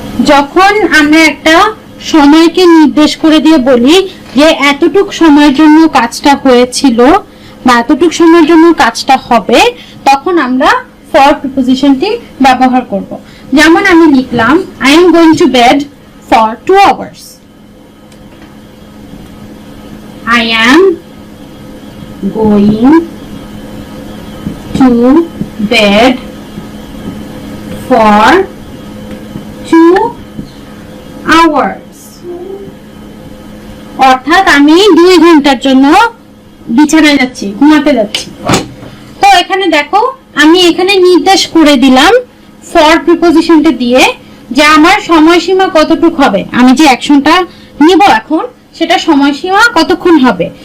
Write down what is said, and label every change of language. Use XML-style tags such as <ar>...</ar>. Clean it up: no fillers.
<bn>যখন আমরা একটা সময়কে নির্দেশ করে দিয়ে বলি যে এতটুক সময়ের জন্য কাজটা হয়েছিল বা এতটুক সময়ের জন্য কাজটা হবে, তখন আমরা ফর প্রিপজিশনটি ব্যবহার করব। যেমন আমি লিখলাম</bn> <en>I am going to bed for 2 hours. I am going to bed for 2 hours.</en> <bn>অর্থাৎ আমি 2 ঘন্টার জন্য বিছানায় যাচ্ছি, ঘুমাতে যাচ্ছি। তো এখানে দেখো আমি এখানে নির্দেশ করে দিলাম ফর প্রিপজিশনটা দিয়ে যে আমার সময়সীমা কতটুক হবে, আমি যে অ্যাকশনটা নিব এখন সেটা সময়সীমা কতক্ষণ হবে।</bn>